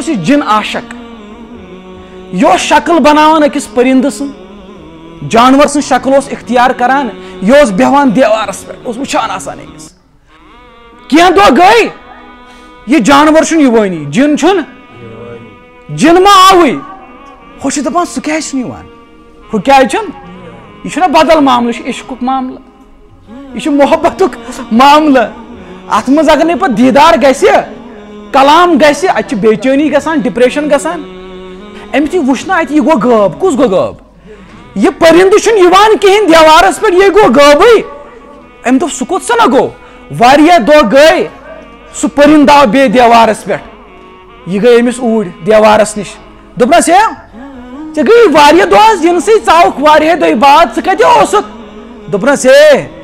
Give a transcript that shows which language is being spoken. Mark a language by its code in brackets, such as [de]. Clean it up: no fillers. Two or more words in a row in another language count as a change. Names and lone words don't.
[ks] جن عاشق یہ شکل بناوان اکس پرند سن جانور سن شکل اختیار کران یہ بیہوان دیوارس پہ وچھان آسان امس کینٛہہ دۄہ گٔے یہ جانور چھُنہٕ یوٲنی جن چھُنہٕ جن ما آوٕے ہُہ چھُ دپان سُہ کیازِ چھُنہٕ یِوان ہُہ کیازِ چھُنہٕ یہ چھُنہ بدل معاملہ یہ عشق معاملہ یہ محبت معاملہ ات مز اگر نہیں پہ دیدار گھس کلام گھس ات بے چینی گژھان ڈپریشن گژھان امس یہ وچھنا ات یہ گو غٲب کس گو غٲب یہ پرند چھُنہٕ یِوان کہین دیوارس پہ یہ گو غٲبٕے ام دوٚپ سُہ کوٚت سا نہ گوٚو واریاہ دۄہ گٔے سُہ پرند آو بیٚیہِ دیوارس پہ یہ گٔے أمِس اوٗرۍ دیوارس نِش دوٚپنس ہے ژےٚ گٔیی واریاہ دۄہ حظ یِنسٕے ژاوُکھ واریاہ دۄہ بعد ژٕ کتہِ اوسُکھ دوٚپنس ہے